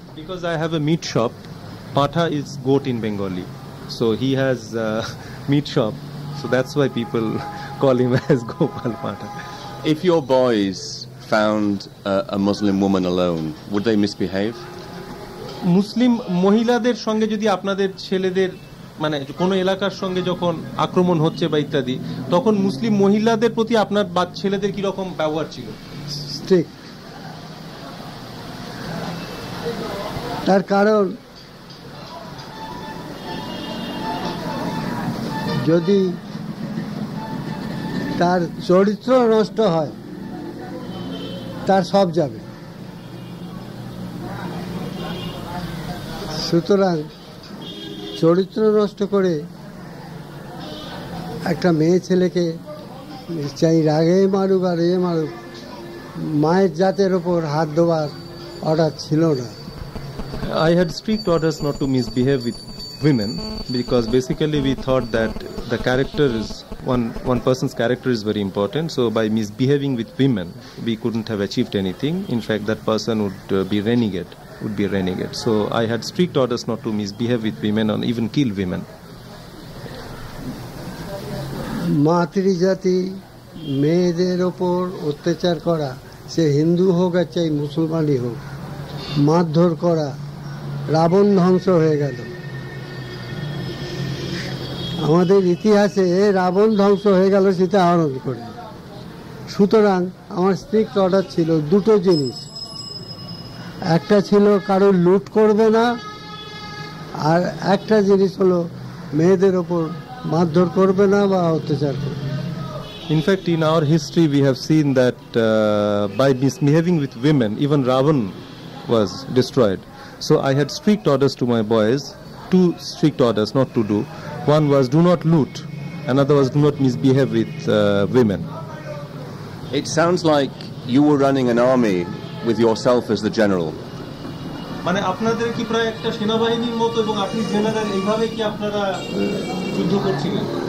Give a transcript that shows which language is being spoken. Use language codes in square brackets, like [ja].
[en] Because I have a meat shop. Patha is goat in Bengali. So he has meat shop. So that's why people call him as Gopal Pata. If your boys found a Muslim woman alone, would they misbehave? [bn] মুসলিম মহিলাদের সঙ্গে যদি আপনাদের ছেলেদের মানে কোনো এলাকার সঙ্গে যখন আক্রমণ হচ্ছে বা ইত্যাদি, তখন মুসলিম মহিলাদের প্রতি আপনার ছেলেদের কিরকম ব্যবহার ছিল? ঠিক, তার কারণ যদি তার চরিত্র নষ্ট হয় তার সব যাবে। সুতরাং চরিত্র নষ্ট করে একটা মেয়ে ছেলেকে চাই রাগে মারুক আর মারুক, মায়ের জাতের ওপর হাত দেওয়ার অর্ডার ছিল না। [en] I had strict orders not to misbehave with women because basically we thought that the character is one person's character is very important. So by misbehaving with women, we couldn't have achieved anything. In fact, that person would be renegade. So I had strict orders not to misbehave with women or even kill women. [bn] মাতৃজাতি মেয়েদের ওপর অত্যাচার করা, সে হিন্দু হোক আর চাই মুসলমানই হোক, মারধর করা, রাবণ ধ্বংস হয়ে গেল। আমাদের ইতিহাসে রাবণ ধ্বংস হয়ে গেল সীতা হরণ করে। সুতরাং আমার স্ট্রিক্ট অর্ডার ছিল দুটো জিনিস, একটা ছিল কারোর লুট করবে না, আর একটা জিনিস হলো মেয়েদের ওপর মারধর করবে না বা অত্যাচার করবে। [en] In fact, in our history, we have seen that by misbehaving with women, even Ravan was destroyed. So I had strict orders to my boys, two strict orders not to do. One was do not loot, another was do not misbehave with women. It sounds like you were running an army with yourself as the general. [bn] মানে আপনাদের কি প্রায় একটা সেনাবাহিনীর মতো এবং আপনি general, এইভাবে কি আপনারা যুদ্ধ করছিলেন?